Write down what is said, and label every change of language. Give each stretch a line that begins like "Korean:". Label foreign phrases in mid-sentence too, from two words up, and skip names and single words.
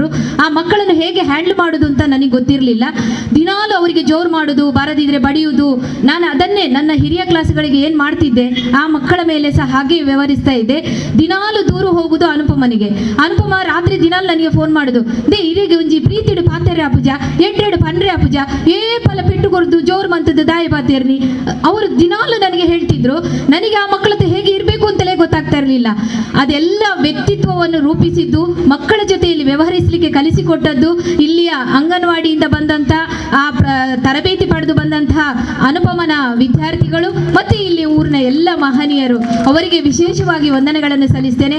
Kannada: ಆ ಮಕ್ಕಳನ್ನು ಹೇಗೆ ಹ್ಯಾಂಡಲ್ ಮಾಡೋದು ಅಂತ ನನಗೆ ಗೊತ್ತಿರಲಿಲ್ಲ. ದಿನಾಲು ಅವರಿಗೆ ಜೋರು ಮಾಡೋದು, ಬಾರದಿದ್ರೆ ಬಡಿಯುವುದು. ನಾನು ಅದನ್ನೇ ನನ್ನ ಹಿರಿಯ ಕ್ಲಾಸ್ಗಳಿಗೆ ಏನು ಮಾಡ್ತಿದ್ದೆ ಆ ಮಕ್ಕಳ ಮೇಲೆ ಸಹ ಹಾಗೆ ವ್ಯವಹರಿಸ್ತಾ ಇದ್ದೆ. ದಿನಾಲು ದೂರ ಹೋಗುದು ಅನುಪಮನಿಗೆ. ಅನುಪಮ ರಾತ್ರಿ ದಿನಾಲು ನನಗೆ ಫೋನ್ ಮಾಡೋದು,
Tulu: ದೇ ಇರಿಗೆ ಒಂಜಿ ಪ್ರೀತಿಡು ಪಾತೆರೆ ಅಪುಜ, 8 ಪಂಡ್ರೆ ಅಪುಜ, ಪಲ ಪೆಟ್ಟು ಕೊರದು ಜೋರು ಮಂತದ್ದು ದಾಯಿ ಪಾತೇರ್ನಿ.
Kannada: ಅವರು ದಿನಾಲು ನನಗೆ ಹೇಳ್ತಿದ್ರು. ನನಗೆ ಆ ಮಕ್ಕಳ ಹತ್ರ ಹೇಗೆ ಇರಬೇಕು ಅಂತಲೇ ಗೊತ್ತಾಗ್ತಾ ಇರಲಿಲ್ಲ. ಅದೆಲ್ಲ ವ್ಯಕ್ತಿತ್ವವನ್ನು ರೂಪಿಸಿದ್ದು, ಮಕ್ಕಳ ಜೊತೆಯಲ್ಲಿ ವ್ಯವಹರಿಸಲಿಕ್ಕೆ ಕಲಿಸಿಕೊಟ್ಟದ್ದು ಇಲ್ಲಿಯ ಅಂಗನವಾಡಿಯಿಂದ ಬಂದಂಥ ಆ ತರಬೇತಿ ಪಡೆದು ಬಂದಂತಹ ಅನುಪಮನ ವಿದ್ಯಾರ್ಥಿಗಳು ಮತ್ತು ಇಲ್ಲಿ ಊರಿನ ಎಲ್ಲ ಮಹನೀಯರು, ಅವರಿಗೆ ವಿಶೇಷವಾಗಿ ವಂದನೆಗಳನ್ನು ಸಲ್ಲಿಸ್ತೇನೆ.